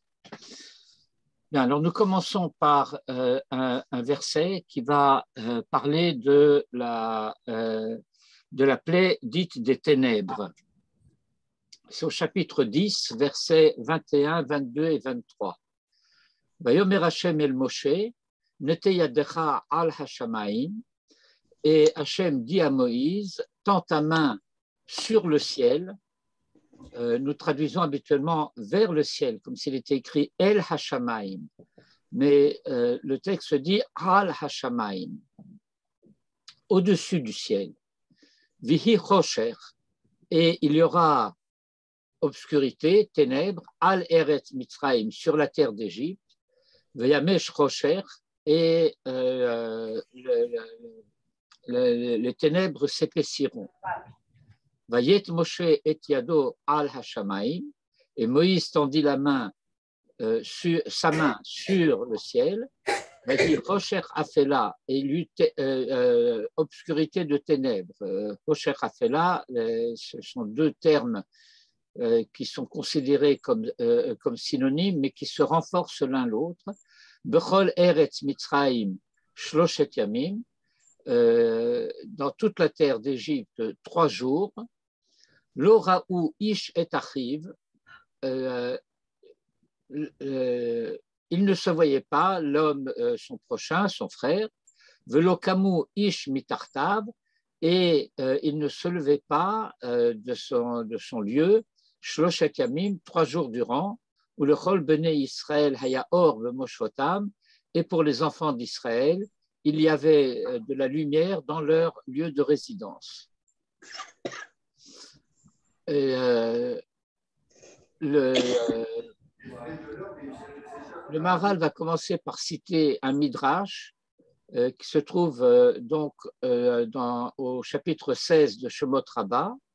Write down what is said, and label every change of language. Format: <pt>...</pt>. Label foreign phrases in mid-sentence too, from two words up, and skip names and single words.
<fr>Bien, alors nous commençons par un verset qui va parler de la plaie dite des ténèbres. C'est au chapitre 10, versets 21, 22 et 23.</fr> <he>ויאמר השם אל משה נטה ידך על השמים,</he> <fr>et Hashem dit à Moïse, tends ta main sur le ciel. Nous traduisons habituellement vers le ciel, comme s'il était écrit</fr> <he>אל השמים.</he> <fr>Mais le texte dit</fr> <he>על השמים,</he> <fr>au-dessus du ciel.</fr> <he>ויהי חושך,</he> <fr>et il y aura obscurité, ténèbres,</fr> <he>על ארץ מצרים,</he> <fr>sur la terre d'Égypte.</fr> <he>וימש חושך,</he> <fr>et les ténèbres s'épaissiront.</fr> <he>ויט משה את ידו על השמים,</he> <fr>et Moïse tendit sa main sur le ciel.</fr> <he>ויהי חושך אפלה,</he> <fr>et il y eut obscurité de ténèbres.</fr> <he>חושך אפלה,</he> <fr>ce sont deux termes qui sont considérés comme synonymes, mais qui se renforcent l'un l'autre.</fr> <he>בכל ארץ מצרים שלשת ימים,</he> <fr>dans toute la terre d'Égypte 3 jours.</fr> <he>לא ראו איש את אחיו,</he> <fr>il ne se voyait pas, l'homme, son prochain, son frère,</fr> <he>ולא קמו איש מתחתיו,</he> <fr>et il ne se levait pas de son lieu,</fr> <he>שלשת ימים,</he> <fr>3 jours durant, où</fr> <he>לכל בני ישראל היה אור במושבתם,</he> <fr>et pour les enfants d'Israël, il y avait de la lumière dans leur lieu de résidence. Le Maharal va commencer par citer un midrash qui se trouve donc au chapitre 16 de Shemot Rabbah.</fr>